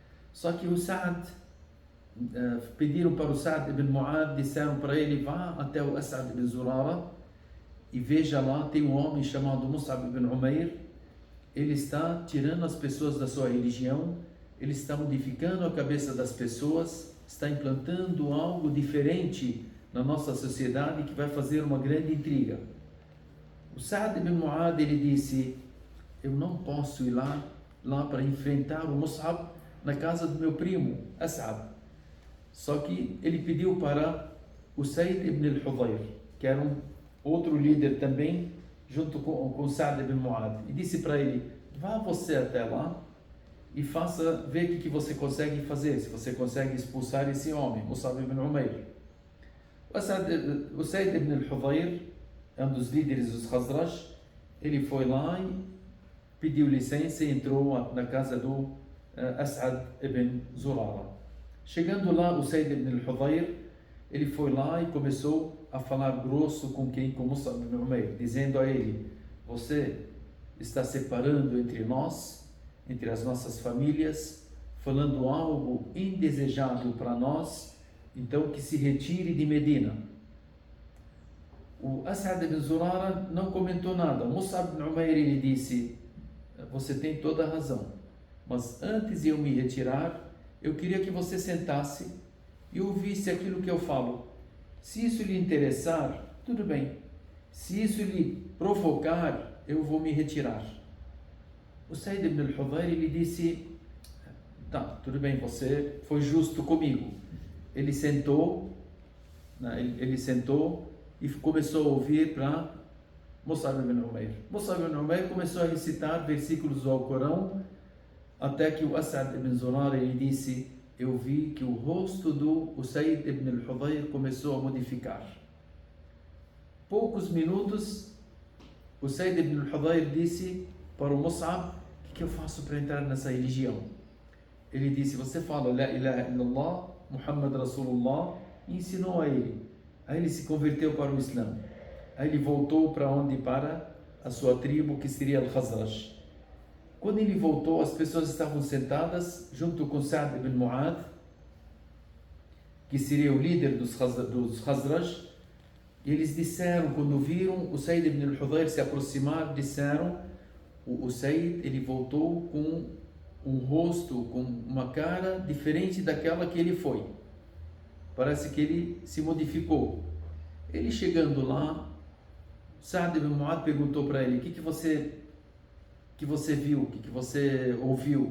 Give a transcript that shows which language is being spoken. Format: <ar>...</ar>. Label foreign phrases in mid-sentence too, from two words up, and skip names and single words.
<pt>Só que o Sa'd, pediram para o Sa'd ibn Mu'adh, disseram para ele, vá até o As'ad ibn Zurara e veja lá, tem um homem chamado Mus'ab ibn Umair, ele está tirando as pessoas da sua religião, ele está modificando a cabeça das pessoas, está implantando algo diferente na nossa sociedade que vai fazer uma grande intriga. O Sa'd ibn Mu'adh, ele disse, eu não posso ir lá para enfrentar o Mus'ab na casa do meu primo, As'ad. Só que ele pediu para o Said ibn al-Hudayr, que era um outro líder também, junto com o Sa'd ibn Mu'adh, e disse para ele, vá você até lá e ver o que você consegue fazer, se você consegue expulsar esse homem, Mus'ab ibn Umair. O Said ibn al-Hudayr é um dos líderes dos Khazraj, ele foi lá e pediu licença e entrou na casa do As'ad ibn Zurara. Chegando lá, o Said ibn al-Hudayr, ele foi lá e começou a falar grosso com Mus'ab ibn Umair, dizendo a ele, você está separando entre nós, entre as nossas famílias, falando algo indesejado para nós, então que se retire de Medina. O As'ad ibn Zurara não comentou nada. Mus'ab ibn Umair, ele disse, você tem toda a razão, mas antes de eu me retirar, eu queria que você sentasse e ouvisse aquilo que eu falo. Se isso lhe interessar, tudo bem. Se isso lhe provocar, eu vou me retirar. O Said ibn al-Hudayr, ele disse, tá, tudo bem, você foi justo comigo. Ele sentou e começou a ouvir para Mus'ab ibn Umair. Mus'ab ibn Umair começou a recitar versículos do Alcorão, até que o As'ad ibn Zurara, ele disse, eu vi que o rosto do Said ibn al-Hudayr começou a modificar. Poucos minutos, o Said ibn al-Hudayr disse para o Mus'ab, o que eu faço para entrar nessa religião? Ele disse, você fala,</pt> <ar>لا إله إلا الله محمد رسول الله,</ar> <pt>e ensinou a ele. Aí ele se converteu para o Islã. Aí ele voltou para onde? Para a sua tribo, que seria Al-Khazraj. Quando ele voltou, as pessoas estavam sentadas junto com Sa'd ibn Mu'adh, que seria o líder dos Khazraj, e eles disseram, quando viram o Said ibn al-Hudayr se aproximar, disseram, o Said, ele voltou com um rosto, com uma cara diferente daquela que ele foi. Parece que ele se modificou. Ele chegando lá, Sa'd ibn Mu'adh perguntou para ele, o que você viu, o que você ouviu?</pt>